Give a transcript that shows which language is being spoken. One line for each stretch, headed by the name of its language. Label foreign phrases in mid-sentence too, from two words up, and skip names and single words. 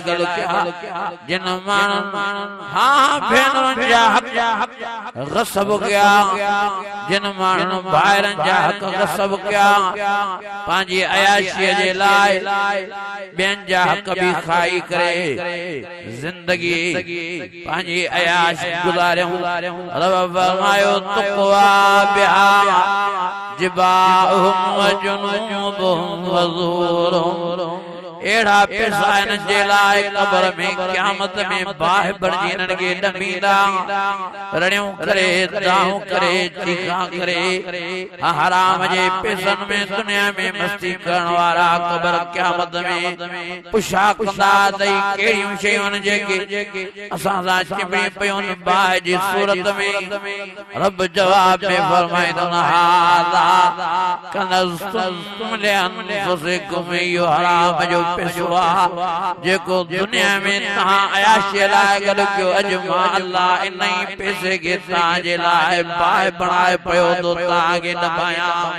Sindhi: गॾिया जिन माण्हुनि हाँ भेनरुनि जा हक़ ग़स्ब कया जिन माण्हुनि भाइरनि जा हक़ ग़स्ब क्या पांजी अयाशी जे लाइ ॿियनि जा हक़ भी खाई करे जिंदगी पांजी अयाश गुज़ारियूं रब फरमायो
Arabic: تكوى بها جباههم و جنوبهم و ظهورهم
Sindhi: एड़ा पैसा इन जे लाइ कब्र में क़यामत में बाह बणजी इन्हनि खे ॾमींदा रड़ियूं करे दाहूं करे चीखा करे हराम जे पैसनि में दुनिया में मस्ती करण वारा कब्र क़यामत में पुछा कंदा तई कहिड़ियूं शयूं आहिनि जेके असां सां चिंबड़ी पयूं बाह जी सूरत में रब जवाब में फरमाईंदो
Arabic: هذا كنزتم لأنفسكم
Sindhi: इहो हराम जो पैसवा जेको दुनिया में तहां अयाशी लाइ गॾियो अॼु मां अल्लाह इन ई पैसे खे तहां जे लाइ बाहि बणाए पियो तो तहां खे ॾबायां